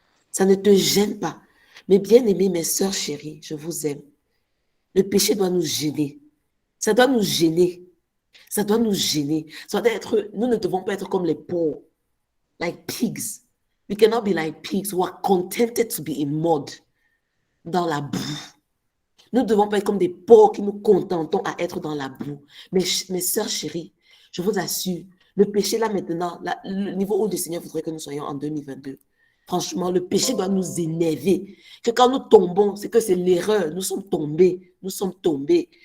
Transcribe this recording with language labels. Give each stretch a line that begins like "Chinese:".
French: Ça ne te gêne pas. Mes bien-aimés, mes sœurs chéries, je vous aime. Le péché doit nous gêner. Ça doit nous gêner. Ça doit nous gêner. Ça doit être, nous ne devons pas être comme les pauvres,
English: like pigs. We cannot be like pigs who are contented to be in mud,
French: dans la boue. Nous ne devons pas être comme des porcs qui nous contentons à être dans la boue. Mes sœurs chéries, je vous assure, le péché là maintenant, le niveau où le Seigneur voudrait que nous soyons en 2022, franchement, le péché doit nous énerver. Que quand nous tombons, c'est que c'est l'erreur. Nous sommes tombés. Nous sommes tombés.